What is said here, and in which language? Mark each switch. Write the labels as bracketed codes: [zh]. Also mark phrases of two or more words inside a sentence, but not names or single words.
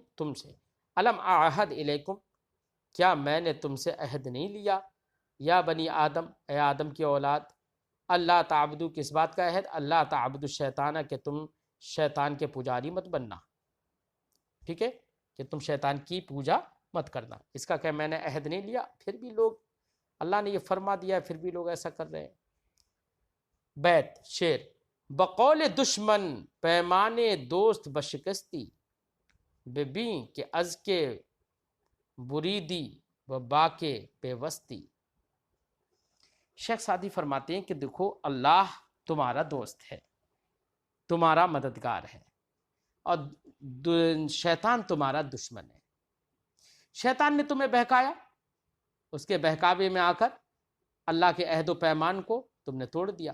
[ur] تم سے، [ar] الم اعہد الیکم [ur] کیا میں نے تم سے عہد نہیں لیا، [ar] یا بنی آدم [ur] اے آدم کی اولاد، [ar] اللہ تعبدو [ur] کس بات کا عہد، [ar] اللہ تعبدو الشیطان [ur] کہ تم شیطان کے پجاری مت بننا، ٹھیک ہے، کہ تم شیطان کی پوجا مت کرنا، اس کا کہ میں نے عہد نہیں لیا، پھر بھی لوگ، اللہ نے یہ فرما دیا پھر بھی لوگ ایسا کر رہے ہیں۔ بیت شعر، [fa] بقول دشمن پیمانے دوست بشکستی، ببین کہ از کے بریدی و باکے پیوستی۔ [ur] شیخ سعدی فرماتے ہیں کہ دیکھو اللہ تمہارا دوست ہے، تمہارا مددگار ہے، اور شیطان تمہارا دشمن ہے۔ شیطان نے تمہیں بہکایا، اس کے بہکاوے میں آ کر اللہ کے عہد و پیمان کو تم نے توڑ دیا۔